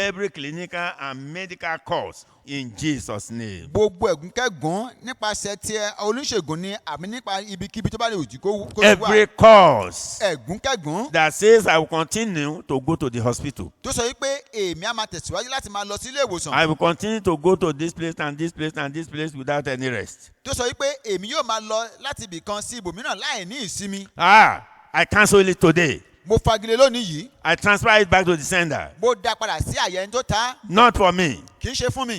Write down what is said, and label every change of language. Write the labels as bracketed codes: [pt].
[en] every clinical and medical curse in Jesus' name. [yo] Gbogbo ẹ̀gúnkẹ́gún nípasẹ̀ tí oníṣègùn ni àmì nípa ibikíbi tó bá lè òjì kó wá. [en] Every curse [yo] Ẹ̀gúnkẹ́gún [en] that says I will continue to go to the hospital. [yo] tó sọ wípé èmi á máa tẹ̀síwájú láti máa lọ sí ilé ìwòsàn. [en] I will continue to go to this place and this place and this place without any rest. [yo] Tó sọ wípé èmi yóò máa lọ láti ibì kan sí ibòmíràn láì ní ìsinmi. [en] I cancel it today. [yo] Mo fagilé lónìí yìí. [en] I transfer it back to the sender. [yo] Mo dá padà sí àyè ẹni tó ta. [en] Not for me. [yo] Kì í ṣe fún mi.